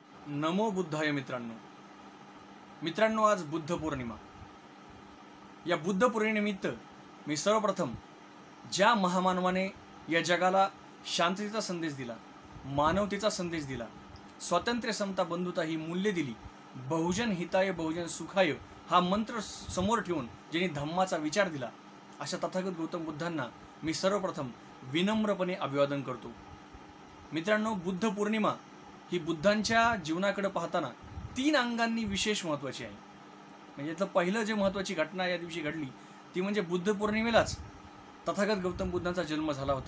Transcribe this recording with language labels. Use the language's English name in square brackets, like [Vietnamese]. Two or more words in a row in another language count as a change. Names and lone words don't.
[Pali] नमो बुद्धाय [Marathi] मित्रांनो, आज बुद्ध पौर्णिमा. या बुद्ध पौर्णिमेनिमित्त मी सर्वप्रथम ज्या महामानवाने या जगाला शांततेचा संदेश दिला, मानवतेचा संदेश दिला, स्वातंत्र्य, समता, बंधुता ही मूल्ये दिली, [Pali] बहुजन हिताय बहुजन सुखाय [Marathi] हा मंत्र समोर ठेवून ज्यांनी धम्माचा विचार दिला, अशा तथागत गौतम बुद्धांना मी सर्वप्रथम विनम्रपणे अभिवादन करतो. मित्रांनो, बुद्ध पौर्णिमा ही बुद्धांच्या जीवनाकडे पाहताना 3 अंगांनी विशेष महत्त्वाची आहे. म्हणजे यातलं पहिलं जे महत्त्वाची घटना या दिवशी घडली ती म्हणजे बुद्ध पौर्णिमेलाच तथागत गौतम बुद्धांचा जन्म झाला होता.